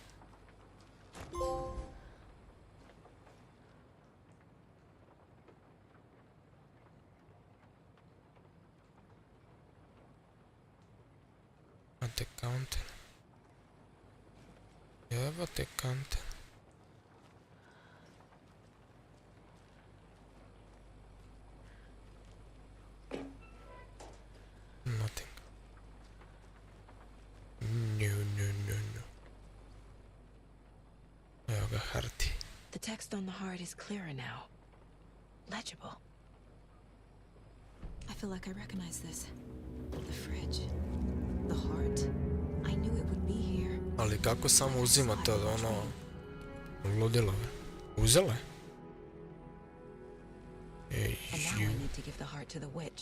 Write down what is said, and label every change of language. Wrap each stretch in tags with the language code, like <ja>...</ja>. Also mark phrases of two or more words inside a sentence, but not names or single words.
<sr>Jebate counter.</sr> <en>Jebate counter. Nothing. No.</en> <sr>Evo ga harti.</sr> <en>The text on the heart is clearer now. Legible. I feel like I recognize this. The fridge. The heart. I knew it would be here.</en> <sr>Ali kako samo uzima to, ono... ludilo. Uzela je? Ej,</sr> <en>And now I need to give the heart to the witch.</en>